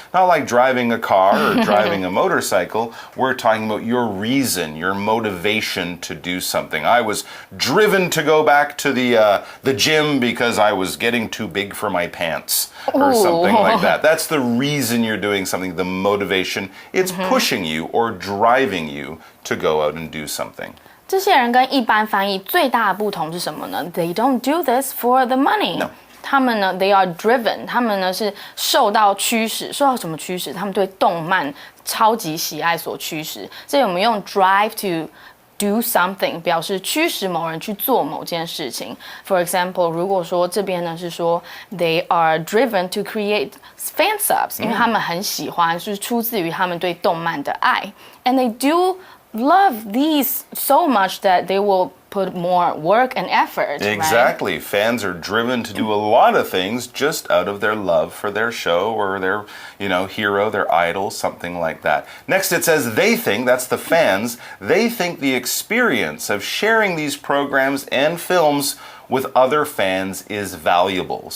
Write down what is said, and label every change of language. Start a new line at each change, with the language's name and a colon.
English: Not like driving a car or driving a motorcycle. We're talking about your reason, your motivation to do something. I was driven to go back to the gym because I was getting too big for my pants or something like that. That's the reason you're doing something, the motivation. It's pushing you or driving you to go out and do something.
Chinese: 这些人跟一般翻译最大的不同是什么呢？
English: They don't do this for the money. No.
Chinese: 他们呢 ，
English: they are driven，
Chinese: 他们呢是受到驱使，受到什么驱使？他们对动漫超级喜爱所驱使。这里我们用
English: drive to do something
Chinese: 表示驱使某人去做某件事情。
English: For example，
Chinese: 如果说这边呢是说
English: they are driven to create fan subs，
Chinese: 因为他们很喜欢，是出自于他们对动漫的爱。
English: And they do love these so much that they will put more work and effort. Exactly. Right? Fans are driven to do a lot of things just out of their love for their show or their, hero, their idol, something like that. Next it says they think, that's the fans, they think the experience of sharing these programs and films with other fans is valuable.